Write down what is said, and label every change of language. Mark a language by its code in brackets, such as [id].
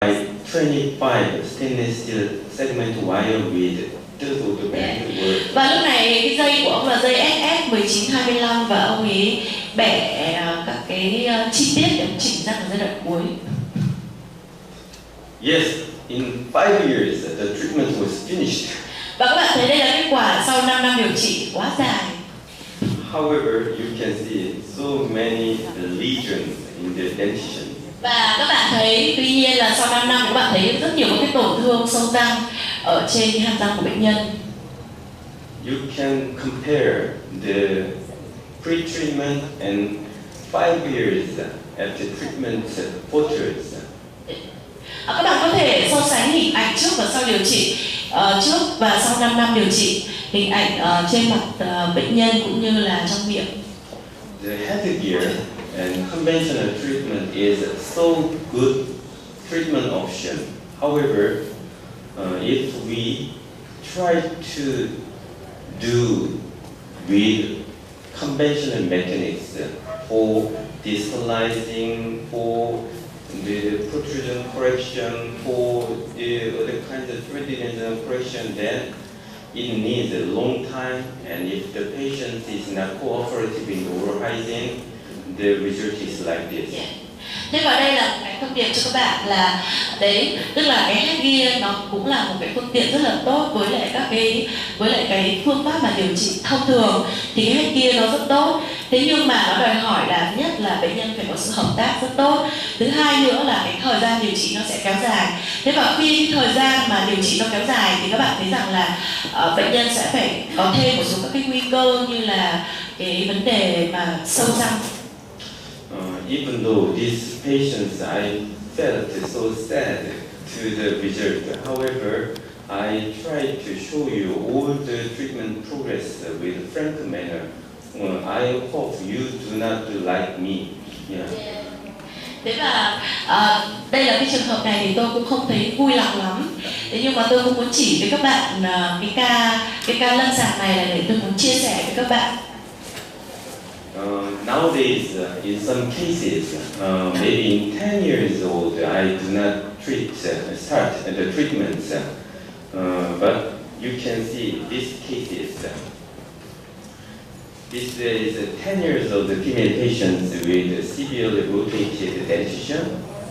[en] 25 stainless steel segment wire with two band were. [vi] Và lúc này cái dây của ông là dây SS1925 và ông ấy bẻ các cái chi tiết để chỉnh ra ở giai đoạn cuối. [en] Yes, in 5 years the treatment was finished. [vi] Và các bạn thấy đây là kết quả sau 5 năm điều trị quá dài. [en] However, you can see so many lesions in the dentition. [vi] Và các bạn thấy, tuy nhiên là sau 5 năm các bạn thấy rất nhiều cái tổn thương sâu răng ở trên cái hàm răng của bệnh nhân. [en] You can compare the pre-treatment and 5 years after treatment photos. [vi] Các bạn có thể so sánh hình ảnh trước và sau điều trị, trước và sau 5 năm điều trị, hình ảnh trên mặt bệnh nhân cũng như là trong miệng. [en] The headgear and conventional treatment is so good treatment option. However, if we try to do with conventional mechanics for distalizing, for the protrusion correction, for the other kinds of 3D correction, then it needs a long time, and if the patient is not cooperative in oral hygiene, the result is like this. Yeah. [vi] Thế và đây là cái thông điệp cho các bạn là đấy, tức là cái headgear nó cũng là một cái phương tiện rất là tốt với lại cái phương pháp mà điều trị thông thường thì cái headgear nó rất tốt. Thế nhưng mà nó đòi hỏi là nhất là bệnh nhân phải có sự hợp tác rất tốt. Thứ hai nữa là cái thời gian điều trị nó sẽ kéo dài. Thế và khi cái thời gian mà điều trị nó kéo dài thì các bạn thấy rằng là bệnh nhân sẽ phải có thêm một số các cái nguy cơ như là cái vấn đề mà sâu răng. [en] Even though these patients, I felt so sad to the result. However, I tried to show you all the treatment progress with a frank manner. I hope you do not like me. Yeah. [vi] Thế và đây là cái trường hợp này thì tôi cũng không thấy vui lòng lắm. Thế nhưng mà tôi cũng muốn chỉ với các bạn cái ca lâm sàng này là để tôi muốn chia sẻ với các bạn. [en] Nowadays, in some cases, maybe in 10 years old, I do not start the treatments. But you can see these cases. This is 10 years old female patients with severely rotated dentition.